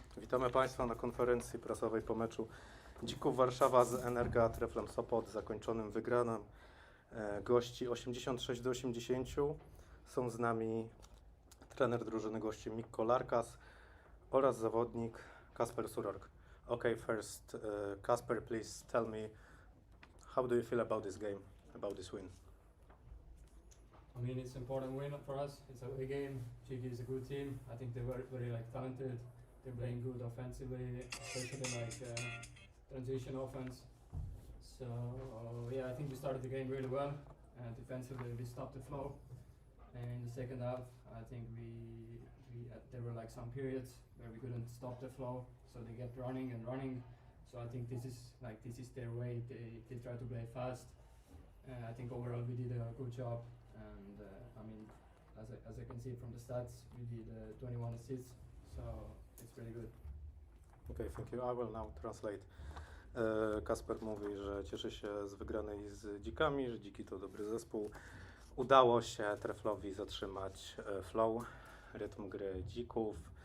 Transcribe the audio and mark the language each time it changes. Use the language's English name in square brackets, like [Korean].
[Polish] Witamy Państwa na konferencji prasowej po meczu Dzików Warszawa z Energa Treflem Sopot, zakończonym wygraną gości 86-80. Są z nami trener drużyny gości Mik Kolarkas oraz zawodnik Kasper Surork. [English] Okay, first, Kasper, please tell me, how do you feel about this game, about this win? I mean, it's an important win for us. It's a away game. Dziki is a good team. I think they're very talented. They're playing good offensively, especially transition offense. So yeah, I think we started the game really well. Defensively, we stopped the flow. And in the second half, I think there were some periods where we couldn't stop the flow, so they kept running and running. So I think this is their way. They try to play fast. I think overall we did a good job. And I mean, as I can see from the stats, we did 21 assists, so it's pretty good. Okay, thank you. I will now translate. [Polish] Kasper mówi, że cieszy się z wygranej z Dzikami, że Dziki to dobry zespół. Udało się Treflowi zatrzymać flow, rytm gry Dzików.